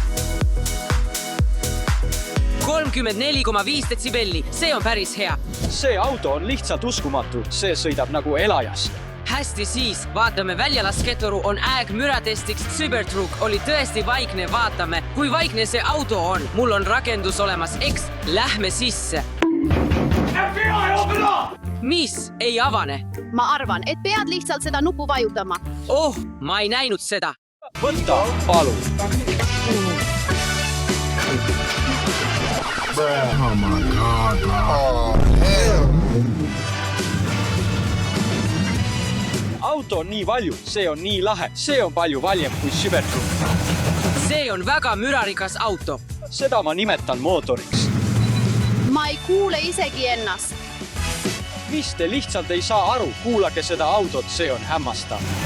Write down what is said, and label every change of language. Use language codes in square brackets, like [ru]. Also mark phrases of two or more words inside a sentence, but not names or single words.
[et] 34,5 detsibelli, see on päris hea. See auto on lihtsalt uskumatu, see sõidab nagu elajas. Hästi siis, vaatame väljalasketoru on müratestiks. Cybertruck oli tõesti vaikne, vaatame, kui vaikne see auto on. Mul on rakendus olemas, eks? Lähme sisse. [en] FBI, open up! [et] Mis? Ei avane? Ma arvan, et pead lihtsalt seda nuppu vajutama. Oh, ma ei näinud seda. Võta, palun. [en] Oh my God, bro. Oh, hell. [et] Auto on nii valju, see on nii lahe, see on palju valjem kui Cybertruck. See on väga mürarikas auto. Seda ma nimetan mootoriks. Ma ei kuule isegi ennast. Mis te lihtsalt ei saa aru, kuulake seda autot, see on hämmastav.